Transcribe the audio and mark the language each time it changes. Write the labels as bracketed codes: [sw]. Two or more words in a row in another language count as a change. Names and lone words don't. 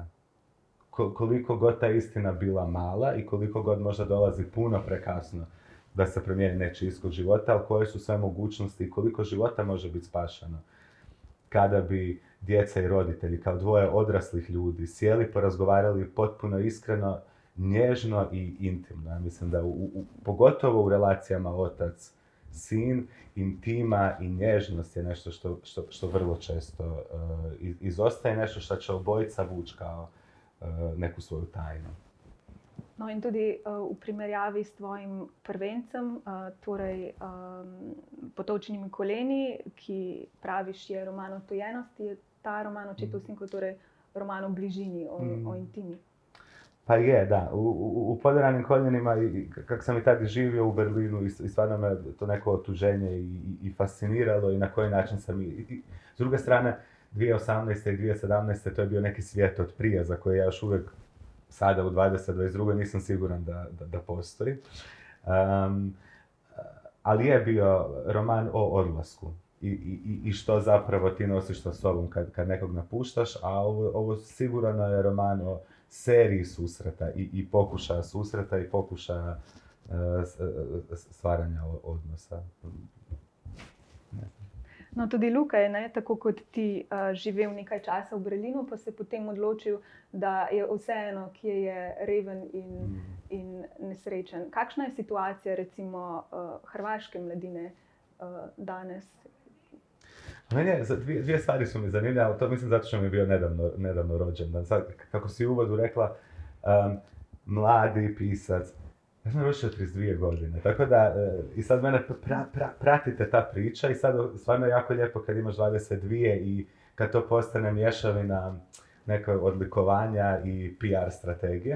[hr] Koliko god ta istina bila mala i koliko god možda dolazi puno prekasno da se promijeni nečiji ishod života, ali koje su sve mogućnosti i koliko života može biti spašeno kada bi djeca i roditelji kao dvoje odraslih ljudi sjeli, porazgovarali potpuno iskreno, nježno i intimno. Ja mislim da pogotovo u relacijama otac-sin, intima i nježnost je nešto što vrlo često izostaje, nešto što će obojica vući kao neku svoju tajnu. [sl] No in tudi v primerjavi s tvojim prvencem, torej Potolčenimi koleni, ki praviš je roman o tojenosti, je ta roman Očetov sin kot torej roman o bližini, o intimi. [hr] Pa je, da. U Poderanim koljenima, kako sam i tad živio u Berlinu, i stvarno me to neko otuženje i fasciniralo i na koji način sam s druge strane, 2018. i 2017. to je bio neki svijet od prije za koje ja još uvijek sada u 2022. nisam siguran da postoji. Ali je bio roman o odlasku i što zapravo ti nosiš sa sobom kad nekog napuštaš, a ovo sigurno je roman o seriji susreta i pokušaja susreta i pokušaja stvaranja odnosa. [sl] No, tudi Luka je, tako kot ti, živel nekaj časa v Berlinu, pa se je potem odločil, da je vseeno, kje je reven in nesrečen. Kakšna je situacija, recimo, hrvaške mladine danes? [hr] Dvije stvari su mi zanimljive, ali to mislim zato što mi je bio nedavno rođendan. Sad, kako si u uvodu rekla, mladi pisac, ja sam rošao 32 godine, tako da i sad mene pratite ta priča i sad stvarno je jako lijepo kad imaš 22 i kad to postane mješavina nekog odlikovanja i PR strategije.